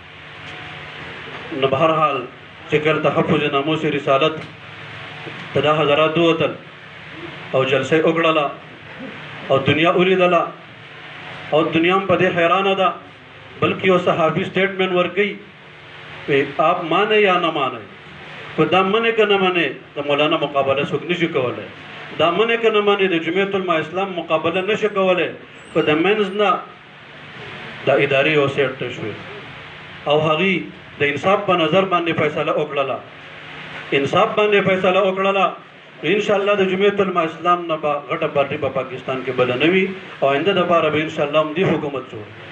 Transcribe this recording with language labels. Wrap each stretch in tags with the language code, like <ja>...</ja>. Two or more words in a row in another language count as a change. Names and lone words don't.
<ps>نو بهرحال چې کله تحفظ ناموس رسالت ته دا حضرات ووتل او جلسه یې وکړله او دنیا ولیدله او دنیا هم په دې حیرانه ده. بلکې یو صحافي سټیټمنټ ورکوي</ps> <ur>کہ آپ مانیں یا نہ مانیں،</ur> <ps>کو دا منع که نه منع د مولانا مقابله څوک نشي کولی، دا منع که نه منع د جمعیت علما اسلام مقابله نشي کولی. که د منځ نه د ادارې یو سیټ ته شوې او هغې د انصاف په نظر باندې فیصله وکړله، انصاف باندې فیصله وکړله، انشاءالله د جمعیت علما اسلام نه به غټه پارټي په پاکستان کې بله نه وي او آینده دپاره به انشاءالله هم دې حکومت جوړ.</ps>